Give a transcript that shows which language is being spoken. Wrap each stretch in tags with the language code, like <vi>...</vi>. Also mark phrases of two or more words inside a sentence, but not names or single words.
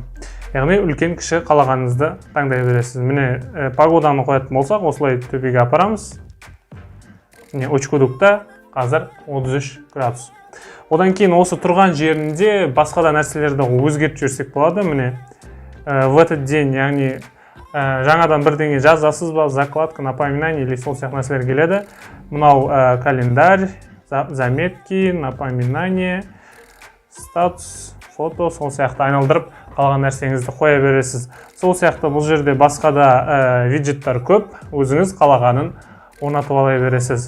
<kk>Яғни үлкен кіші қалағаныңызды таңдай бересіз. Міне погоданы қоятын болсақ, осылай төбеге апарамыз. Міне очкудукта қазір 33 градус. Одан кейін осы тұрған жерінде басқа да нәрселерді өзгертіп жіберсек болады.</kk> <ru>Міне в этот день,</ru> <kk>яғни жаңадан бірдеңе жазасыз ба, закладка,</kk> <ru>напоминание или</ru> <kk>сол сияқты нәрселер келеді. Мынау</kk> <ru>календарь, заметки, напоминание, статус, фото,</ru> <kk>сол сияқты айналдырып қалған нәрсеңізді қоя бересіз. Сол сияқты бұл жерде басқа да виджеттер көп, өзіңіз қалағанын орнатып ала бересіз.</kk>